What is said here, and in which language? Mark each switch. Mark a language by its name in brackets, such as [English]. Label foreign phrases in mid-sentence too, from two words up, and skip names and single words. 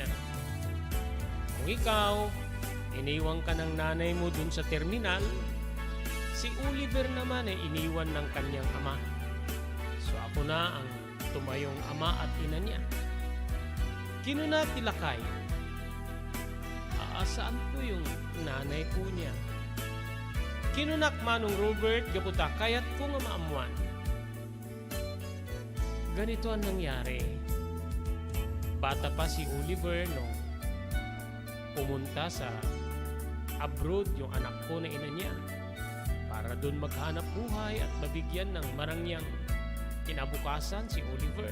[Filipino] Kung ikaw, iniwan ka ng nanay mo dun sa terminal, si Oliver naman ay iniwan ng kanyang ama. So ako na ang tumayong ama at ina niya. Kinunatilakay. Saan po yung nanay po niya? [Iloko] Kinunak Manong Robert gaputa kayat ko nga maamuan. [Filipino] ganito ang nangyari. Bata pa si Oliver nung pumunta sa abroad yung anak ko na ina niya para doon maghanap buhay at mabigyan ng marangyang kinabukasan si Oliver.